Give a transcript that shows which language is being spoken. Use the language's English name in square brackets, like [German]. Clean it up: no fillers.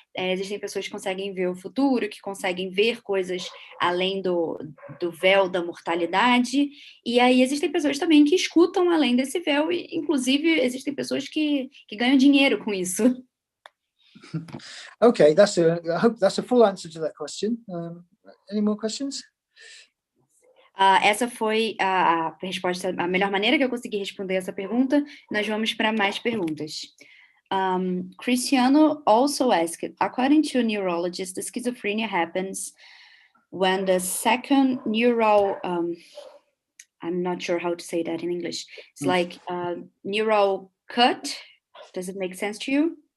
[Portuguese] Existem pessoas que conseguem ver o futuro, que conseguem ver coisas além do véu da mortalidade, e aí existem pessoas também que escutam além desse véu, e inclusive existem pessoas que ganham dinheiro com isso. [English] Okay, I hope that's a full answer to that question. Any more questions? [Portuguese] Essa foi a resposta, a melhor maneira que eu consegui responder essa pergunta. Nós vamos para mais perguntas. [English] Cristiano also asked, according to neurologists, the schizophrenia happens when the second neural, I'm not sure how to say that in English. It's like neural cut. Does it make sense to you?